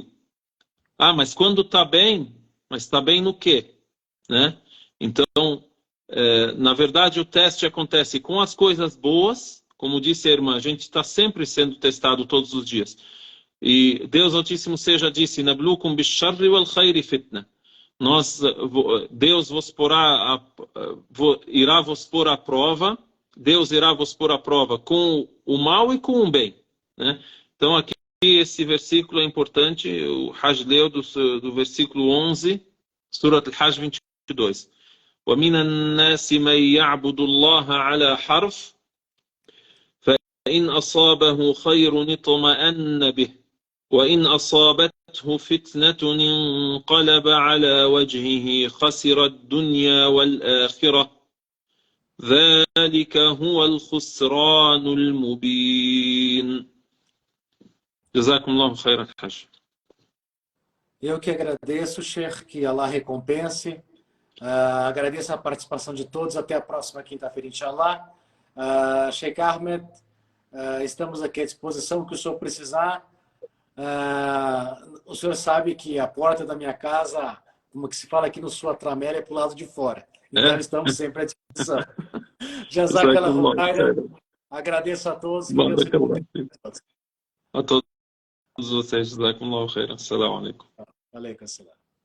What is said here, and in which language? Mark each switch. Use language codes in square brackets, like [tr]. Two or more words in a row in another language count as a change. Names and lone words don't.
[pt] Mas quando está bem, mas está bem no quê? Né? Então, na verdade, o teste acontece com as coisas boas. Como disse a irmã, a gente está sempre sendo testado todos os dias. E Deus Altíssimo seja disse: [ar] "نبلوكم بالشر والخير فتنة". [pt] Deus irá vos pôr à prova. Deus irá vos pôr à prova com o mal e com o bem, né? Então aqui esse versículo é importante. O Hajj leu do versículo 11, Surat al-Hajj 22. [ar] وَمِنَ النَّاسِ مَنْ يَعْبُدُ اللَّهَ عَلَى حَرْفٍ فَإِنْ أَصَابَهُ خَيْرٌ اطْمَأَنَّ بِهِ وَإِنْ أَصَابَتْهُ فِتْنَةٌ انقلب على وجهه خسر الدنيا والآخرة ذلك هو الخسران المبين. جزاكم الله خيرا حاج. [pt] Eu que agradeço, Sheikh, que Allah recompense. Agradeço a participação de todos. Até a próxima quinta-feira, inshallah. Sheikh Ahmed, estamos aqui à disposição, que o senhor precisar. O senhor sabe que a porta da minha casa, como que se fala aqui no Sul, a tramela é para o lado de fora. Então, É? estamos sempre à disposição. [ar] Jazakallahu Jazakallah khairan. khairan. [pt] Agradeço a todos, que Deus [ar] Barakallah [pt] recompense [ar] fiik. [pt] a todos. A todos vocês, [ar] جزاكم الله خيرا. السلام عليكم. عليكم السلام.